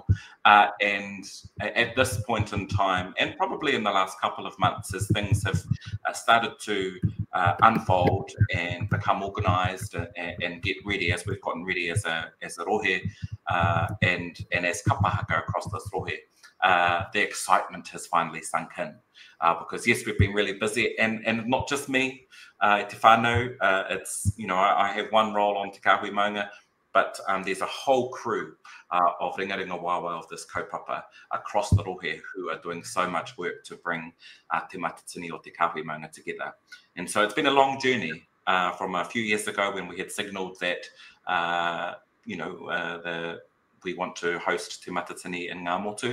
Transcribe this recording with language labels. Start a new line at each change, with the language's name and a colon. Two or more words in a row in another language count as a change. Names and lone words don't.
English: And at this point in time, and probably in the last couple of months, as things have started to unfold and become organised and get ready, as we've gotten ready as a rohe, and as kapahaka across this rohe, the excitement has finally sunk in. Because yes, we've been really busy, and not just me,
Māori: te whānau,
English: it's, I have one role on Te Kāhui Maunga, but there's a whole crew of
Māori: ringaringa wawa
English: of this kaupapa across the rohe who are doing so much work to bring Te Matatini o Te Kāhui Maunga together. And so it's been a long journey from a few years ago when we had signalled that, we want to host Te Matatini in Ngā Motu.